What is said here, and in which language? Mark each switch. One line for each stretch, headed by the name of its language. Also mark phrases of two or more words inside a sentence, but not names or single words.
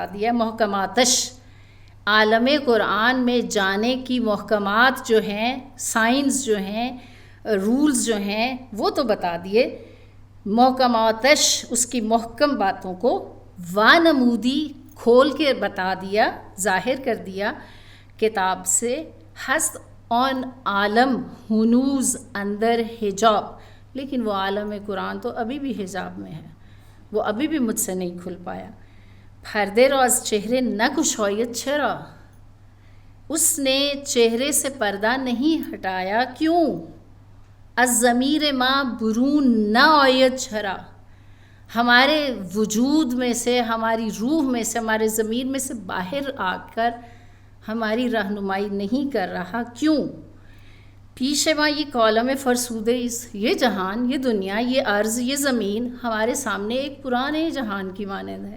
Urdu: دیا، محکماتش عالم قرآن میں جانے کی محکمات جو ہیں، سائنس جو ہیں، رولز جو ہیں وہ تو بتا دیے، محکماتش اس کی محکم باتوں کو وانمودی کھول کے بتا دیا، ظاہر کر دیا کتاب سے،
Persian: ہست آن عالم ہنوز اندر حجاب،
Urdu: لیکن وہ عالم قرآن تو ابھی بھی حجاب میں ہے، وہ ابھی بھی مجھ سے نہیں کھل پایا.
Persian: پردے رو از چہرے نہ گشاید چرا،
Urdu: اس نے چہرے سے پردہ نہیں ہٹایا کیوں؟
Persian: از ضمیر ما برون نہ آید چرا،
Urdu: ہمارے وجود میں سے، ہماری روح میں سے، ہمارے ضمیر میں سے باہر آ کر ہماری رہنمائی نہیں کر رہا کیوں؟
Persian: پیش ماں یہ کالم فرسودہ،
Urdu: یہ جہان، یہ دنیا، یہ ارض، یہ زمین ہمارے سامنے ایک پرانے جہان کی مانند ہے.